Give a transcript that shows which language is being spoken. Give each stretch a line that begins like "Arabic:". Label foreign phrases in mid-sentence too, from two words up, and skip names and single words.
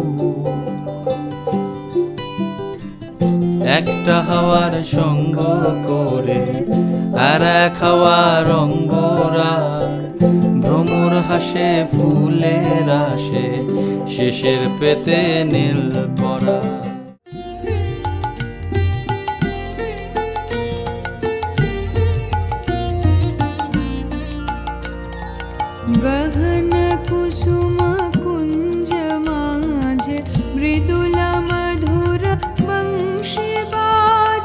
Bangla: একটা হাওয়ার সঙ্গ করে আর এক হাওয়ার অঙ্গরাগ, ভ্রমর হাসে ফুলের আসে শেষের পেতে নীল পরাগ।
Maithili: गहन कुसुम कुंज माझ, मृदुल मधुर वंशी बाज।